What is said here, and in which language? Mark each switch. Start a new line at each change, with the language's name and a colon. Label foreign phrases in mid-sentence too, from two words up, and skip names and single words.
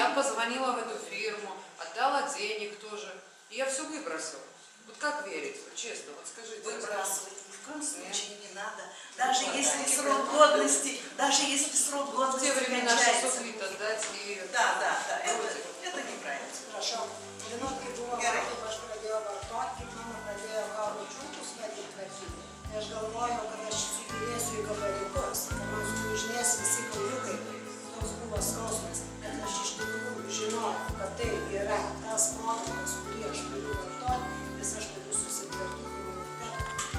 Russian: Я позвонила в эту фирму, отдала денег тоже. И я все выбросила. Вот как верить? Вот честно, вот скажите. Выбрасывать ни в коем случае не надо. Даже если срок годности, В те времена 600 литров дать и... Да, это неправильно.
Lithuanian: Prašau, žinot, kai buvo Gerai. kaip aš pradėjau vartoti, kaip mano pradėjo kauliučiukus matyt tvarkyti. Tai aš galvojau, kad aš įsidėsiu į gabaliukus, kad man sulūžinės visi kauliukai. Toks buvo skausmas. Bet aš iš tikrųjų žinojau, kad tai yra tas produktas, kurį aš turiu vartoti, nes aš turiu susitvarkyti imunitetą.